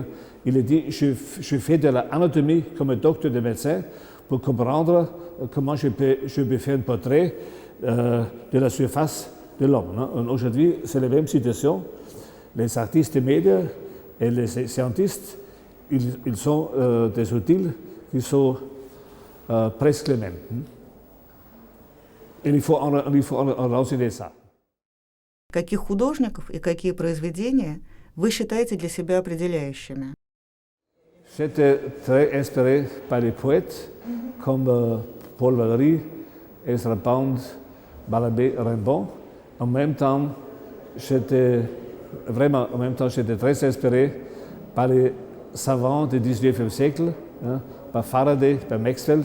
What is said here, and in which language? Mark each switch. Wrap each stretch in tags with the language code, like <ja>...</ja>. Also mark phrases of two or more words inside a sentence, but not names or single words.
<fr>Il a dit, je fais de l'anatomie comme un docteur de médecin pour comprendre comment je peux faire un portrait de la surface de l'homme. Hein. Aujourd'hui, c'est la même situation. Les artistes des médias et les scientistes, ils sont des outils qui sont presque les mêmes. Et il faut enraciner ça.</fr> <ru>Каких художников и какие произведения вы считаете для себя определяющими?</ru> <fr>J'étais très inspiré par les poètes comme Paul Valéry, Ezra Pound, Balabé, Rimbaud. En même temps, j'étais très inspiré par les savants du XIXe siècle, par Faraday, par Maxwell.</fr>